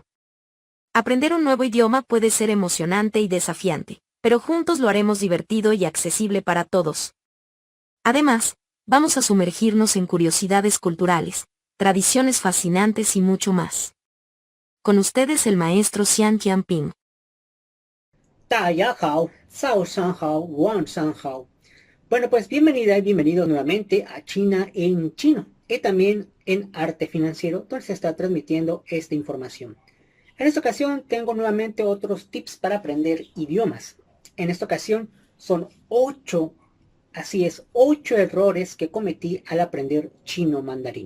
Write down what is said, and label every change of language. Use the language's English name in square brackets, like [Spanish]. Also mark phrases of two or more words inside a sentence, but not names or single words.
[Spanish] Aprender un nuevo idioma puede ser emocionante y desafiante, pero juntos lo haremos divertido y accesible para todos. Además, vamos a sumergirnos en curiosidades culturales, tradiciones fascinantes y mucho más. Con ustedes el maestro Xian Tianping. [Chinese] 大家好，早上好，晚上好. [Spanish] Bueno, pues bienvenida y bienvenido nuevamente a China en chino y también en Arte Financiero, donde se está transmitiendo esta información. En esta ocasión tengo nuevamente otros tips para aprender idiomas. En esta ocasión son 8, así es, 8 errores que cometí al aprender chino mandarín.